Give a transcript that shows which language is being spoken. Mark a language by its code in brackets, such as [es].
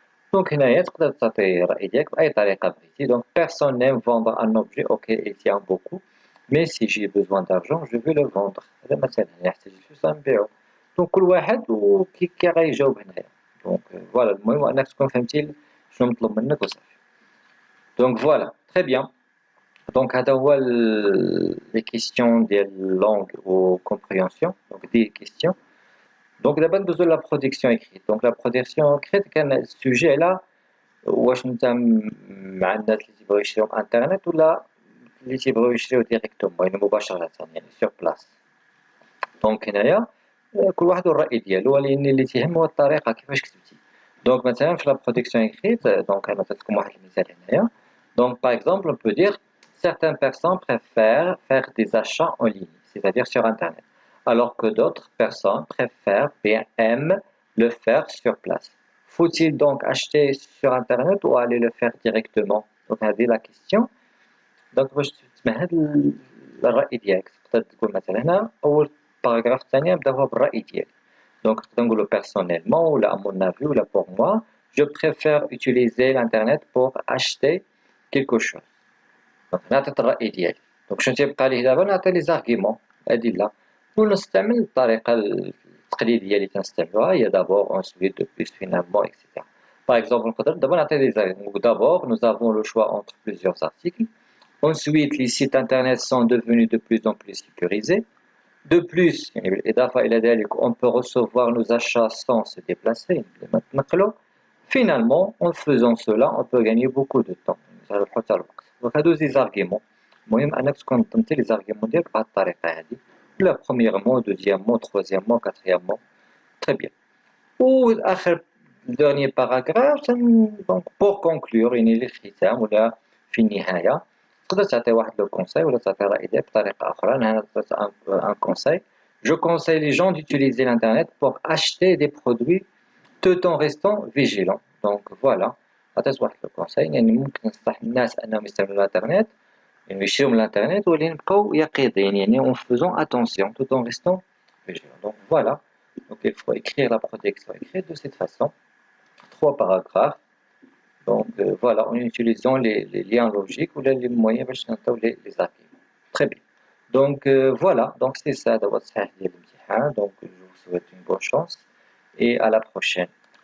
[fr] Donc, donc personne n'aime vendre un objet auquel il tient beaucoup, mais si j'ai besoin d'argent, je vais le vendre. [ar] Donc, كل واحد وكي غيجاوب هنايا. Donc, voilà, المهم أنك تكون فهمتي شنو مطلوب منك وصافي. [fr] Donc, voilà, très bien. Donc, [ar] هذا هو [fr] les questions ديال langue ou compréhension, donc des questions. Donc, d'abord, besoin de la production écrite. [ar] Donc, [fr] la production écrite, [ar] كان السوجي là واش انت مع الناس اللي تيبغيو يشريو في انترنت ولا اللي تيبغيو يشريو ديريكتومون يعني مباشرة يعني سور بلاص. دونك هنايا كل واحد والرأي ديالو ولكن اللي تيهم هو الطريقة كيفاش كتبتي. دونك مثلا في لا برودكسيون اكريت دونك انا درتلكم واحد المثال هنايا. [fr] دونك باغ اكزومبل on peut dire certaines personnes préfèrent faire des achats en ligne, c'est-à-dire sur internet, alors que d'autres personnes préfèrent bien aiment le faire sur place. Faut-il donc acheter sur internet ou aller le faire directement? Donc هذه la question. [ar] دونك باش تسمع هذا الرأي ديالك تقدر تقول مثلا هنا أول باراغراف الثاني نبدا هو بالرأي ديالي. [fr] Donc [ar] تقدر نقولو [fr] personnellement ou à mon avis ou pour moi je préfère utiliser l'internet pour acheter quelque chose. [ar] Donc نعطيت الرأي ديالي. Donc شنو تيبقى لي دابا نعطي لي زارغيمون أدلة ونستعمل الطريقة التقليدية اللي تنستعملوها هي [fr] d'abord ensuite de plus finalement etc. [ar] Par exemple نقدر دابا نعطي لي زارغيمون. [fr] D'abord nous avons le choix entre plusieurs articles. Ensuite, les sites internet sont devenus de plus en plus sécurisés. De plus, on peut recevoir nos achats sans se déplacer. Finalement, en faisant cela, on peut gagner beaucoup de temps. Donc, il y a deux arguments. [ar] المهم أنك تكون ضمنتي [fr] les arguments [ar] ديالك بهذه الطريقة هذه. [fr] لا premièrement, deuxièmement, troisièmement, quatrièmement. Très bien. [ar] وآخر [fr] dernier paragraphe, donc pour conclure, [ar] يعني للختام ولا في النهاية. تقدر تعطي واحد لو كونساي ولا تعطي رأي ديالك بطريقة أخرى. أنا عطيت [fr] un conseil. Je conseille les gens d'utiliser l'internet pour acheter des produits tout en restant vigilants. Donc voilà. [ar] عطيت واحد لو كونساي يعني ممكن ننصح الناس أنهم يستعملوا الانترنت يعني يشريو من الانترنت ولكن يبقاو يقظين يعني [fr] en faisant attention tout en restant vigilants. Donc voilà. Donc il faut écrire la protection écrite de cette façon. 3 paragraphes. Donc voilà, en utilisant les liens logiques ou les moyens pour les arguments. Très bien. Donc voilà, donc c'est ça de votre donc je vous souhaite une bonne chance et à la prochaine.